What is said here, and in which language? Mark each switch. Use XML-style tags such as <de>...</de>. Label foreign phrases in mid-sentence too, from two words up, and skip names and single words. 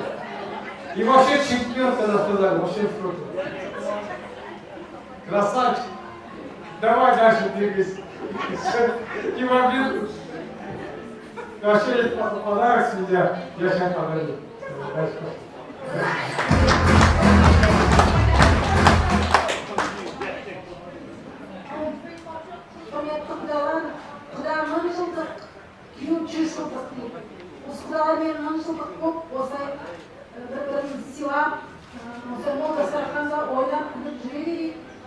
<ru>И вообще чемпион, когда сказали, вообще в шоке. Красавчик. Давай дальше двигайся. Не в обиду. Вообще есть подарок с меня. Я сейчас подарю. Дальше.</ru> <kk>Құданың жылдық, күйеу 100 жылдық дейді. Осы құдалармен 10 жылдық болып, осылай бір-бірін сыйлап, осылай мол дастарханда ойнап күліп жүре берейік.</kk>